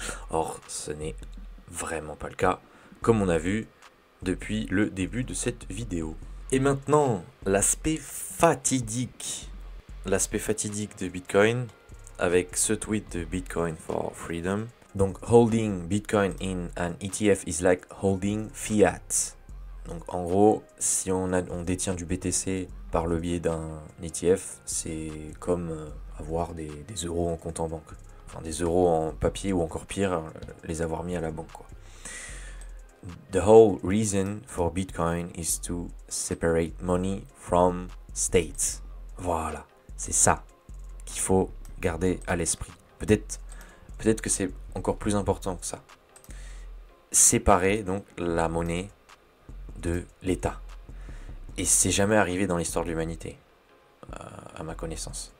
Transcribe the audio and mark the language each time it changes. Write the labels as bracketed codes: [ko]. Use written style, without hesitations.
[fr] Or, ce n'est vraiment pas le cas, comme on a vu depuis le début de cette vidéo. Et maintenant, l'aspect fatidique de Bitcoin, avec ce tweet de Bitcoin for Freedom. [en] Donc, holding Bitcoin in an ETF is like holding fiat. [fr] Donc en gros, si on détient du BTC par le biais d'un ETF, c'est comme avoir des euros en compte en banque. Enfin des euros en papier ou encore pire, les avoir mis à la banque, quoi. [en] The whole reason for Bitcoin is to separate money from states. [fr] Voilà, c'est ça qu'il faut garder à l'esprit. Peut-être que c'est encore plus important que ça. Séparer donc la monnaie de l'État. Et c'est jamais arrivé dans l'histoire de l'humanité, à ma connaissance.